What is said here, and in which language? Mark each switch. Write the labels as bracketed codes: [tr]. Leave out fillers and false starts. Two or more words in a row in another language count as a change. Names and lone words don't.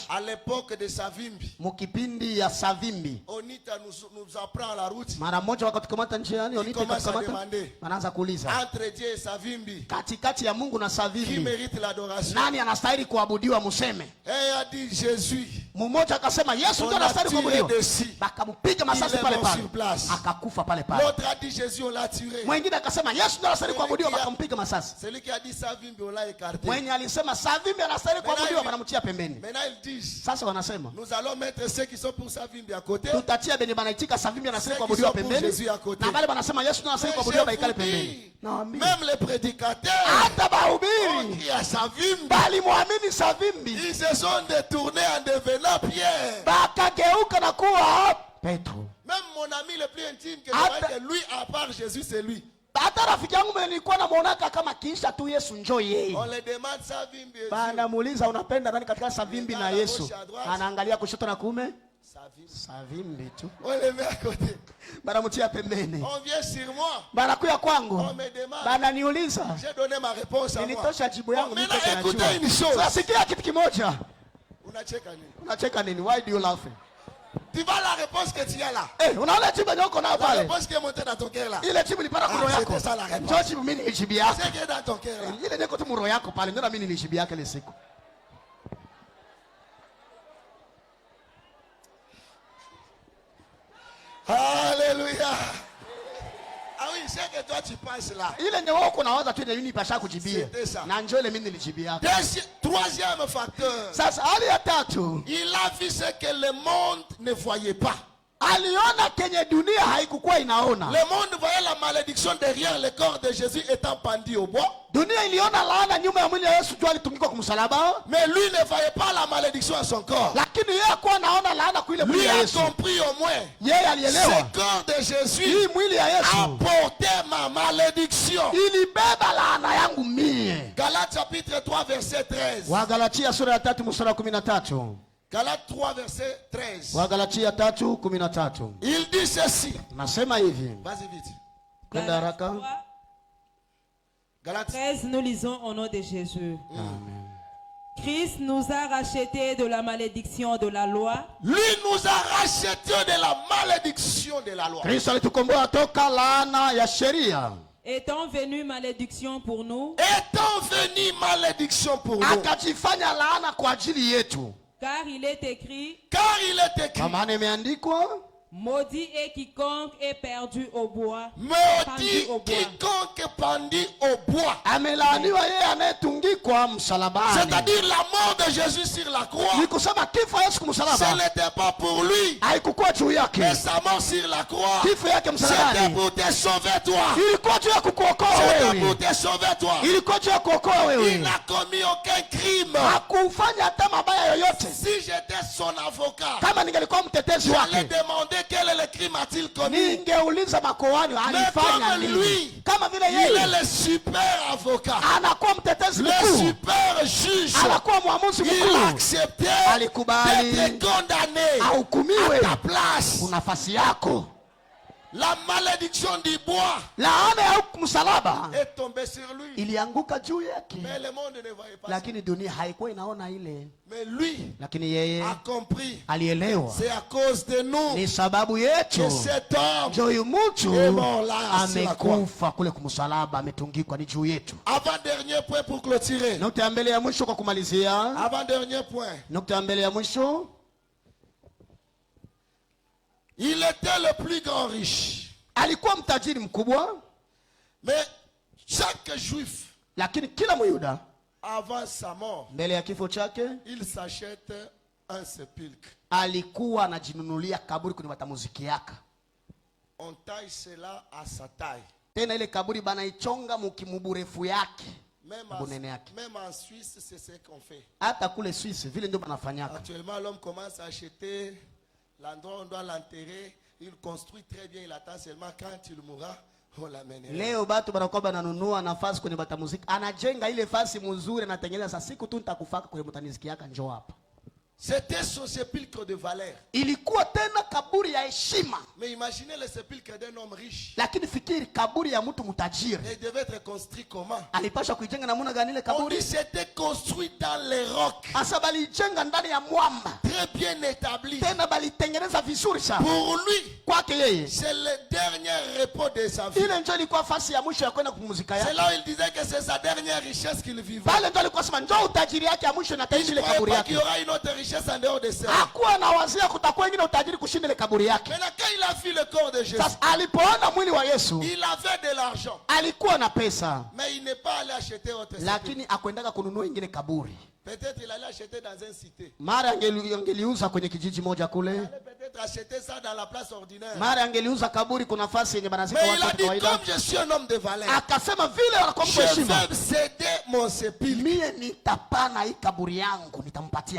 [fr] À l'époque de Savimbi, [sw] Mukipindi ya Savimbi [fr] Onita nous apprend la route. [sw] mara moja wakatukamata njiani, Onita [fr] Commence à [sw] ikatukamata, [fr] demander [sw] wanaanza kuuliza [fr] entre Dieu et Savimbi, [sw] katikati ya Mungu na [fr] qui [sw] Savimbi [fr] mérite l'adoration? [sw] nani anastahili kuabudiwa? Museme. [fr] Et il a dit Jésus. [sw] Mmoja akasema Yesu [fr] On [sw] ndio [fr] a [sw] anastahili [fr] tiré [sw] kuabudiwa, [fr] dessus. [sw] bakampiga masasi [fr] Il est [sw] pale [fr] mort [sw] pale, [fr] sur place. [sw] akakufa pale pale. [fr] L'autre a dit Jésus, on l'a tiré. [sw] Mwingine akasema Yesu ndiye anastahili kuabudiwa, wakampiga masasi. [fr] Celui qui a dit Savimbi, on l'a écarté. [sw] Mwenye alisema Savimbi anastahili kuabudiwa, wanamtia pembeni. [fr] Maintenant ils disent, [sw] Sasa wanasema [fr] nous allons mettre ceux qui sont pour Savimbi à côté. [sw] tutatia benye banaitika Savimbi anastahili kuabudiwa pembeni, na wale wanasema Yesu ndiye anastahili kuabudiwa baikale pembeni. [fr] Même les prédicateurs, [sw] hata bahubiri [fr] qui a Savimbi, [sw] bali muamini Savimbi, [fr] ils se sont détournés en devenant Pierre. [sw] bakageuka na kuwa Petro. [fr] Même mon ami le plus intime, que lui, à part Jésus, c'est lui. [sw] Hata rafiki yangu mwenye nilikuwa namuonaka kama kisha tu Yesu njoo yeye. [fr] On le demande Savimbi. [sw] Banamuuliza unapenda nani katika Savimbi na Yesu? Anaangalia kushoto na kuume. Savimbi tu. [fr] On le met à côté. [sw] Banamutia pembeni. [fr] On vient sur moi. [sw] Banakuya kwangu. [fr] On me demande. [sw] Bananiuliza. [fr] J'ai donné ma réponse à moi. [sw] Nilitosha jibu yangu. [fr] Maintenant écoutez une chose. [sw] Sasa sikia kitu kimoja. Unacheka nini? Unacheka nini? [en] Why do you laugh? [fr] Tu vois la réponse que tu as là. [sw] Unaona jibu yako na [fr] La [sw] pale. [fr] réponse qui est montée dans ton cœur là. [sw] Ile jibu lipata kwa roho yako. [fr] C'était ça la réponse. [sw] Njoo jibu mimi nijibu yako. [fr] C'est qui est dans ton cœur là. [sw] Ile niko tu roho yako pale ndio na mimi nijibu yake ile siku. [fr] Alléluia. Ah oui, c'est que toi tu penses là. [sw] Ile ndio wako nawaza tu ndio nipasha kujibia. [fr] C'était ça. [sw] Na njoo ile mimi nilijibia. [fr] Troisième facteur. [sw] Sasa hali ya tatu. [fr] Il a vu ce que le monde ne voyait pas. [sw] Aliona kenye dunia haikukuwa inaona. [fr] Le monde voyait la malédiction derrière le corps de Jésus étant pendu au bois. [sw] Dunia iliona laana nyuma ya mwili wa Yesu juu alitungikwa kumsalaba. [fr] Mais lui ne voyait pas la malédiction à son corps. [sw] Lakini yeye hakuwa anaona laana kwa ile mwili [fr] Lui [sw] wa [fr] a [sw] Yesu. [fr] compris au moins. [sw] Yeye alielewa. [fr] Ce corps de Jésus [sw] Hii mwili ya Yesu [fr] a porté ma malédiction. [sw] ilibeba laana yangu mie. [fr] Galates chapitre 3 verset 13. [sw] Wagalatia sura ya 3 mstari wa 13. [fr] Galates 3 verset 13. [sw] Wagalatia 3:13. [fr] Il dit ceci. [sw] Nasema hivi. [fr] Vas-y vite. [sw] Kwenda haraka. [fr] Galates 13, nous lisons au nom de Jésus. Amen. Christ nous a rachetés de la malédiction de la loi. Lui nous a rachetés de la malédiction de la loi. [sw] Kristo alitukomboa toka laana ya sheria. [fr] Étant venu malédiction pour nous. Étant venu malédiction pour nous. [sw] Akajifanya laana kwa ajili yetu. [fr] Car il est écrit. Car il est écrit. [sw] Kwa maana imeandikwa. [fr] Maudit est quiconque est perdu au bois. Maudit quiconque pendu au bois. [sw] Amelaaniwa yeye anayetungikwa msalabani. [fr] C'est-à-dire la mort de Jésus sur la croix. [sw] Ni kusema kifo Yesu kumsalaba. [fr] Ce n'était pas pour lui. [sw] Haikukuwa juu yake. [fr] Mais sa mort sur la croix. [sw] Kifo yake msalabani. [fr] C'était pour te sauver toi. [sw] Ilikuwa juu ya kukuokoa [fr] C'était [sw] wewe. [fr] pour te sauver toi. [sw] Ilikuwa juu ya kuokoa wewe. [fr] Il n'a commis aucun crime. [sw] Hakufanya hata mabaya yoyote. [fr] Si j'étais son avocat, [sw] Kama ningelikuwa mtetezi [fr] j'allais [sw] wake, [fr] demander quel est le crime a-t-il commis. [sw] ningeuliza makoani alifanya [fr] comme [sw] nini. [fr] lui, [sw] Kama vile [fr] Il est [sw] yeye [fr] le super avocat. [sw] anakuwa mtetezi [fr] Le [sw] mkuu, [fr] super juge. [sw] anakuwa mwamuzi [fr] Il [sw] mkuu, [fr] acceptait [sw] alikubali [fr] d'être condamné [sw] ahukumiwe [fr] à ta place. [sw] nafasi yako. [fr] La malédiction du bois [sw] Laana ya msalaba [fr] est tombée sur lui. [sw] ilianguka juu yake, [fr] Mais le monde ne voyait pas ça. [sw] lakini dunia haikuwa inaona ile. [fr] Mais lui [sw] Lakini yeye [fr] a compris. [sw] alielewa [fr] C'est à cause de nous [sw] ni sababu yetu [fr] que cet homme [sw] ndio huyu mtu [fr] est mort là sur la croix. [sw] amekufa kule kumsalaba, ametungikwa, ni juu yetu. [fr] Avant-dernier point pour clôturer. [sw] Nukta ya mbele ya mwisho kwa kumalizia. [fr] Avant-dernier point. [sw] Nukta ya mbele ya mwisho. [fr] Il était le plus grand riche. [sw] Alikuwa mtajiri mkubwa, [fr] Mais chaque juif, [sw] lakini kila Myuda [fr] avant sa mort, [sw] mbele ya kifo chake [fr] il s'achète un sépulcre. [sw] alikuwa anajinunulia kaburi kwenye matamuziki yake. [fr] On taille cela à sa taille. [sw] Tena ile kaburi banaichonga mukimuburefu yake, bunene yake. [fr] Même en Suisse, c'est ce qu'on fait. [sw] Hata kule Suisse vile ndio banafanyaka. [fr] Actuellement, l'homme commence à acheter l'endroit où on doit l'enterrer. Il construit très bien, il attend seulement quand il mourra, on l'amènera. [sw] Leo batu banakuwa bananunua nafasi kwenye matamuziki, anajenga ile fasi mzuri, anatengeneza sasa, siku tu nitakufaka kwenye matamuziki yake, njoo hapa. [fr] C'était son sépulcre de valeur. [sw] Ilikuwa tena kaburi ya heshima. [fr] Mais imaginez le sépulcre d'un homme riche. [sw] Lakini fikiri kaburi ya mtu mtajiri. [fr] Et il devait être construit comment? [sw] Alipaswa kuijenga namna gani ile [fr] On [sw] kaburi? [fr] dit c'était construit dans les rocs. [sw] Asa balijenga ndani ya mwamba. [fr] Très bien établi. [sw] Tena balitengeneza vizuri sana. [fr] Pour lui, [sw] kwake yeye, [fr] c'est le dernier repos de sa vie. [sw] ile ndio ilikuwa fasi ya mwisho ya kwenda kupumzika [fr] C'est [sw] yake. [fr] là où il disait que c'est sa dernière richesse qu'il vivait. [sw] Pale ndio alikuwa sema ndio utajiri yake ya mwisho na [fr] Il [sw] taishi [fr] ne [sw] ile kaburi [fr] croyait pas qu'il y [sw] yake. [fr] aura une autre richesse richesse en dehors de ça. [sw] hakuwa anawazia kutakuwa ingine utajiri kushinda ile kaburi yake. [fr] Maintenant, quand il a vu le corps de Jésus, [sw] Sasa alipoona mwili wa Yesu [fr] il avait de l'argent. [sw] alikuwa na pesa, [fr] Mais il n'est pas allé acheter autre chose. [sw] lakini akwendaka kununua ingine kaburi. [fr] Peut-être il allait acheter dans une cité. [sw] Mara angeliuza kwenye kijiji moja [fr] Il [sw] kule, [fr] allait peut-être acheter ça dans la place ordinaire. [sw] mara angeliuza kaburi kuna nafasi yenye banazika [fr] Mais [sw] watu [fr] il a [sw] wa [fr] dit, [sw] kawaida. [fr] comme je suis un homme de valeur, [sw] Akasema vile wanakuwa mtu [fr] je [sw] heshima, [fr] vais céder mon sépulcre [sw] mie nitapana hii kaburi yangu, nitampatia